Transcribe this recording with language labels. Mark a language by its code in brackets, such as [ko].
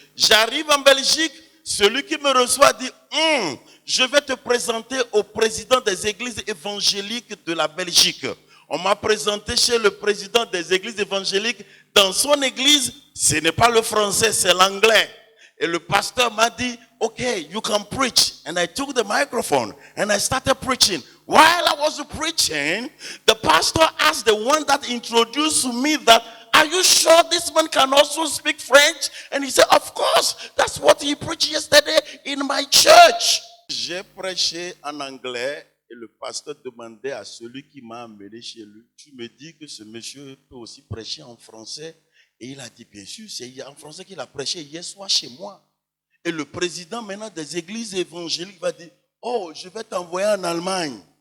[fr] J'arrive en Belgique, celui qui me reçoit dit, je vais te présenter au président des églises évangéliques de la Belgique. On m'a présenté chez le président des églises évangéliques. Dans son église, ce n'est pas le français, c'est l'anglais. Et le pasteur m'a dit, [en] okay, you can preach. And I took the microphone and I started preaching. While I was preaching, the pastor asked the one that introduced me that, are you sure this man can also speak French? And he said, of course, that's what he preached yesterday in my church. [fr] J'ai prêché en anglais et le pasteur demandait à celui qui m'a amené chez lui, tu me dis que ce monsieur peut aussi prêcher en français? Et il a dit, bien sûr, c'est en français qu'il a prêché hier soir chez moi. Et le président maintenant des églises évangéliques va dire, oh, je vais t'envoyer en Allemagne.